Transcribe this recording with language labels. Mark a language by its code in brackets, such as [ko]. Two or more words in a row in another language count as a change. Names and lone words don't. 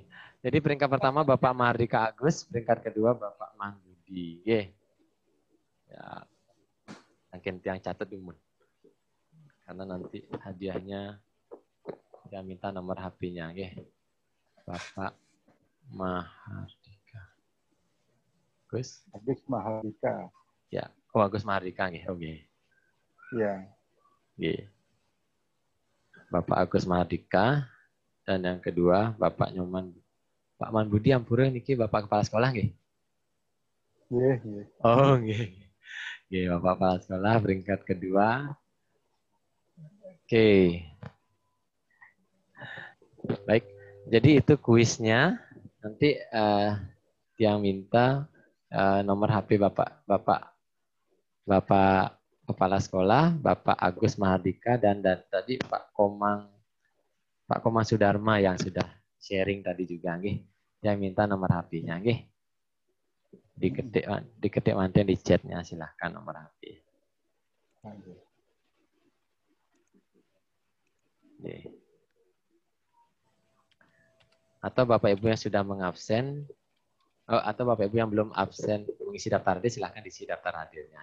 [id] Jadi peringkat pertama Bapak Mahardika Agus, peringkat kedua Bapak Manbudi. Ya. Mungkin yang catat dulu. Karena nanti hadiahnya dia minta nomor HP-nya, Bapak Mahardika. Agus? Agus Mahardika. Ya, oh Agus Mahardika nggih. Oke. Ya. Nggih. Bapak Agus Mahardika dan yang kedua Bapak Nyoman Pak Man Budi [ban] Ampura niki [id] Bapak Kepala Sekolah nggih? [jv] Nggih, nggih. Oh, nggih. Nggih, [id] Bapak Kepala Sekolah peringkat kedua. Oke. Baik. Jadi itu kuisnya. Nanti yang minta nomor HP Bapak Kepala Sekolah, Bapak Agus Mahardika dan tadi Pak Komang Sudarma yang sudah sharing tadi juga nggih. Yang minta nomor HP-nya nggih. Diketik manten di chatnya, silahkan nomor HP. [jv] Nggih. [id] Atau Bapak Ibu yang sudah mengabsen, atau Bapak Ibu yang belum absen mengisi daftar hadir, silahkan diisi daftar hadirnya.